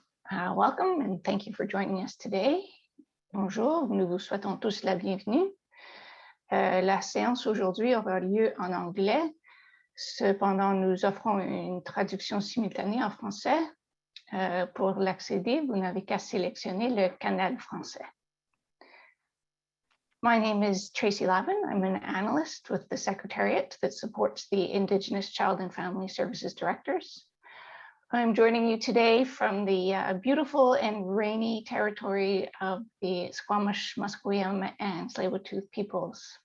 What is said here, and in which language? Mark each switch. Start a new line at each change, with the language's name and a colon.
English: Welcome and thank you for joining us today.
French: Bonjour, nous vous souhaitons tous la bienvenue. La séance aujourd'hui aura lieu en anglais. Cependant, nous offrons une traduction simultanée en français. Pour l'accéder, vous n'avez qu'à sélectionner le canal français.
English: My name is Tracy Lavin. I'm an analyst with the Secretariat that supports the Indigenous Child and Family Services Directors. I'm joining you today from the beautiful and rainy territory of the Squamish, Musqueam, and Tsleil-Waututh peoples.